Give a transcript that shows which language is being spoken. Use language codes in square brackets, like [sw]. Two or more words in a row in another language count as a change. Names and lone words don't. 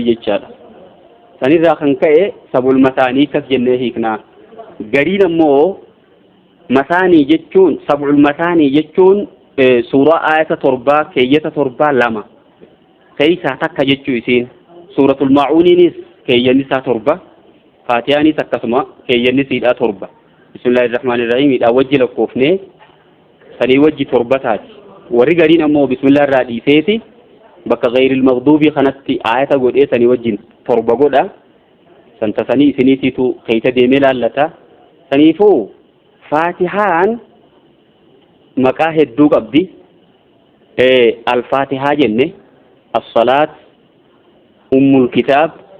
[om] jechaadha sanirraa kan ka'e [ar] السبع المثاني [om] kas jennee hiiknaa gariin ammoo masaanii jechuun [ar] السبع المثاني [om] jechuun suuraa ayata torbaa keeyyata torbaa lama keessaa takka jechuu isiin suuratul maa'uuniinis keeyyannisaa torba faatihaanis akkasuma keeyyannisiidhaa torba [ar] بسم الله الرحمن الرحيم [om] dha wajji lakkoofne sanii wajji torba taati warri gariin ammoo bismillah irraa dhiiseeti bakka [ar] غير المغضوب [om] kanatti ayata godhee sanii wajjin torba godha santa sanii isiniitiitu keeyta deemee laallata saniifuu faatihaan maqaa hedduu qabdi al-faatihaa jenne [ar] الصلاة أم الكتاب